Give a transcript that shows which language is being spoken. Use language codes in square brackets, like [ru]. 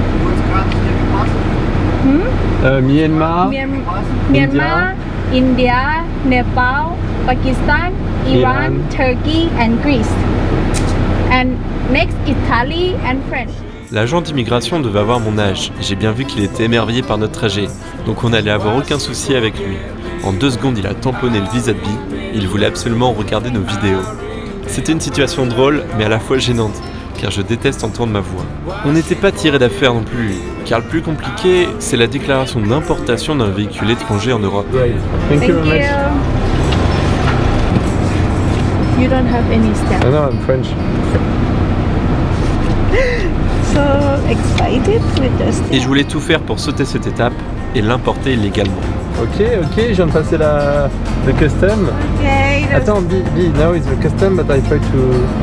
[en] Which countries have you passed? Myanmar. Myanmar, India, Nepal, Pakistan, Iran, Iran. Turkey, and Greece. And next, Italy and French. [fr] L'agent d'immigration devait avoir mon âge, et j'ai bien vu qu'il était émerveillé par notre trajet, donc on n'allait avoir aucun souci avec lui. En 2 secondes, il a tamponné le vis-à-vis, il voulait absolument regarder nos vidéos. C'était une situation drôle, mais à la fois gênante, car je déteste entendre ma voix. On n'était pas tiré d'affaire non plus, car le plus compliqué, c'est la déclaration d'importation d'un véhicule étranger en Europe. [en] Great. Thank you very much. You don't have any stamp. No, I'm French. So excited with this. [fr] Et je voulais tout faire pour sauter cette étape et l'importer illégalement. Ok, je viens de passer le custom. [en] Okay, just [fr] Attends, [en] B, now it's the custom, but I try to